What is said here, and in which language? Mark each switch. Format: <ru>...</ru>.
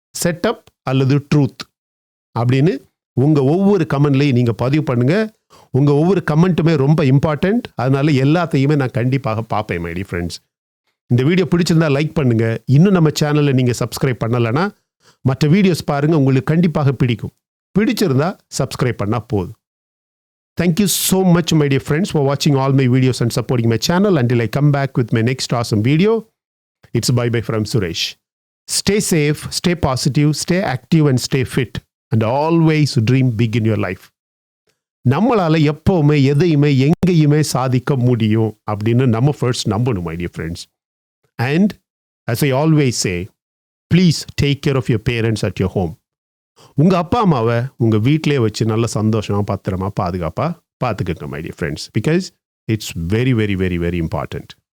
<ta>Setup அல்லது truth அப்படின்னு உங்கள் ஒவ்வொரு கமெண்ட்லையும் நீங்கள் பதிவு பண்ணுங்க. உங்கள் ஒவ்வொரு கமெண்ட்டுமே ரொம்ப இம்பார்ட்டண்ட். அதனால எல்லாத்தையுமே நான் கண்டிப்பாக பார்ப்பேன்</ta> <en>My dear friends.</en> <ta>இந்த வீடியோ பிடிச்சிருந்தா லைக் பண்ணுங்க. இன்னும் நம்ம சேனலை நீங்கள் சப்ஸ்கிரைப் பண்ணலைன்னா மற்ற வீடியோஸ் பாருங்கள், உங்களுக்கு கண்டிப்பாக பிடிக்கும். பிடிச்சிருந்தா சப்ஸ்கிரைப் பண்ணால் போதும்.</ta> <en>Thank you so much, my dear friends, for watching all my videos and supporting my channel. Until I come back with my next awesome video, it's bye-bye from Suresh. Stay safe, stay positive, stay active and stay fit. And always dream big in your life.</en> <ta>நம்மளால எப்பவுமே எதையுமே எங்கேயுமே சாதிக்க முடியும் அப்படின்னு நம்ம first நம்பணும்</ta> <en>my dear friends. And as I always say, please take care of your parents at your home.</en> <ta>உங்கள் அப்பா அம்மாவை உங்கள் வீட்டிலே வச்சு நல்ல சந்தோஷமாக பத்திரமா பாதுகாப்பாக பார்த்துக்கோங்க</ta> <en>My dear friends. Because it's very very very very important.</en>